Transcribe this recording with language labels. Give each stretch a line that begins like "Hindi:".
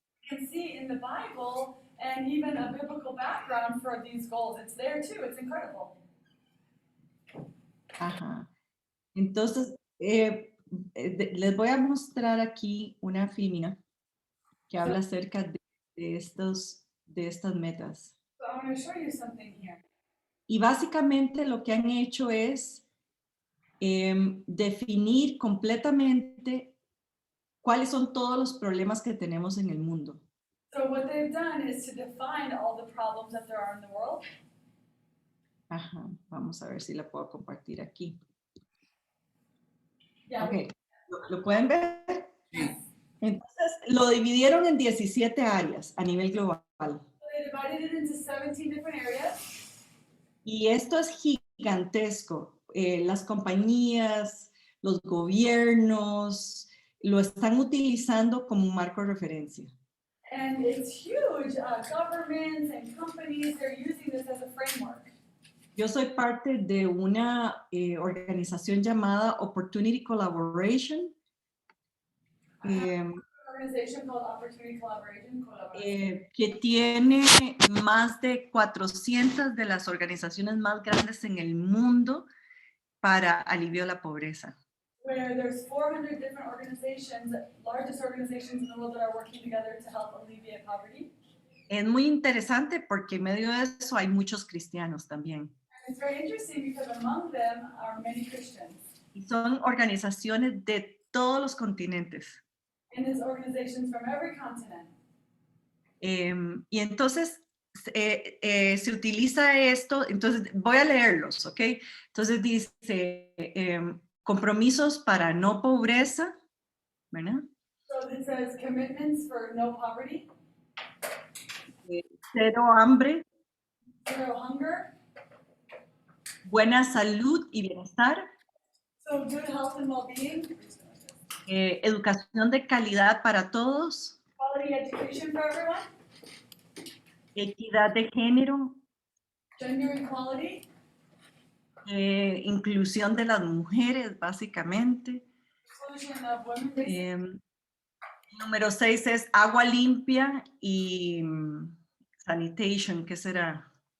English: You can see in the Bible and even a biblical background for these goals. It's there too. It's incredible. Ajá.
Spanish: Entonces, les voy a mostrar aquí una filmina que habla acerca de estas metas.
English: So I want to show you something here.
Spanish: Y básicamente lo que han hecho es definir completamente cuáles son todos los problemas que tenemos en el mundo.
English: So what they've done is to define all the problems that there are in the world.
Spanish: Ajá, vamos a ver si la puedo compartir aquí.
English: Yeah.
Spanish: Ok, ¿lo pueden ver? Sí. Entonces, lo dividieron en 17 áreas a nivel global.
English: So they divided it into 17 different areas.
Spanish: Y esto es gigantesco. Las compañías, los gobiernos lo están utilizando como un marco de referencia.
English: And it's huge. Governments and companies, they're using this as a framework.
Spanish: Yo soy parte de una organización llamada Opportunity Collaboration.
English: An organization called Opportunity Collaboration.
Spanish: Que tiene más de 400 de las organizaciones más grandes en el mundo para alivio de la pobreza.
English: Where there's 400 different organizations, largest organizations in the world that are working together to help alleviate poverty.
Spanish: Es muy interesante porque en medio de eso hay muchos cristianos también.
English: It's very interesting because among them are many Christians.
Spanish: Y son organizaciones de todos los continentes.
English: And there's organizations from every continent.
Spanish: Y entonces se utiliza esto, entonces voy a leerlos, ¿ok? Entonces dice, compromisos para no pobreza, ¿verdad?
English: So it says commitments for no poverty,
Spanish: Cero hambre,
English: zero hunger,
Spanish: buena salud y bienestar,
English: so good health and well-being,
Spanish: educación de calidad para todos,
English: quality education for everyone,
Spanish: equidad de género,
English: gender equality,
Spanish: inclusión de las mujeres, básicamente.
English: inclusion of women, basically.
Spanish: Número 6 es agua limpia y sanitation, ¿qué será?